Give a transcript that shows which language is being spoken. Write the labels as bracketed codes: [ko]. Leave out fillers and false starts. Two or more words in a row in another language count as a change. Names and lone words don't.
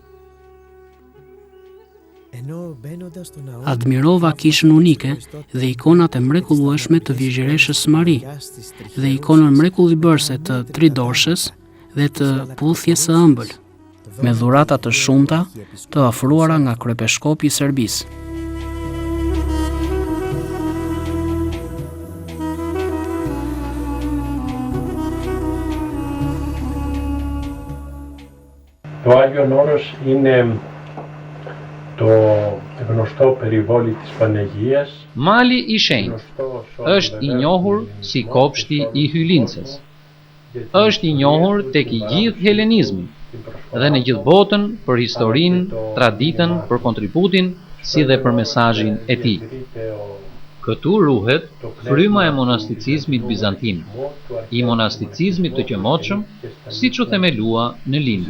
[sq] Admirova kishën unike dhe ikonat e mrekullueshme të Virgjëreshës Mari dhe ikonën mrekullibërse të Tridorshës dhe të Puthjes së ëmbël, me dhurata të shumta të ofruara nga kryepeshkopi i Serbisë. [el] Το Άγιον Όρος είναι το γνωστό περιβόλι της Παναγίας. [sq] Mali i Shenjtë është i njohur si kopshti i Hylincës. Është i njohur tek i gjithë helenizmi dhe në gjithë botën për historinë, traditën, për kontributin si dhe për mesazhin e tij. Këtu ruhet fryma e monasticizmit bizantin, i monasticizmit të qëmoqëm, siç u themelua në lindje.